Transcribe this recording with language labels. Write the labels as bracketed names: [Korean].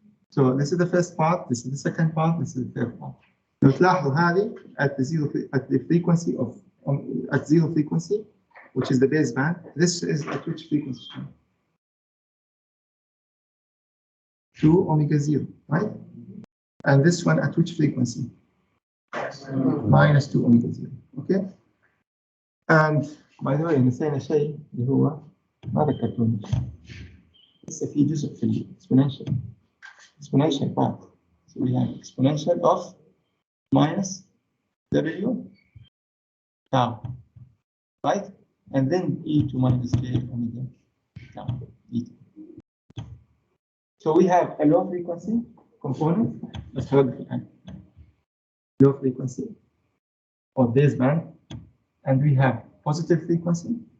[English] So this is the first part, this is the second part, this is the third part. [Arabic] لو تلاحظوا هذه [English] at the frequency of at zero frequency, which is the baseband. This is at which frequency? 2 omega 0, right? And this one at which frequency? Minus 2 omega 0. Okay? And by the way, [Arabic] نسينا شيء اللي هو ما ذكرتوني. لسه في جزء في exponential. [English] Exponential part. So we have exponential of minus W tau, right? And then e to minus j omega tau dt. So we have a low frequency component, let's hold it at low frequency or baseband, and we have positive frequency.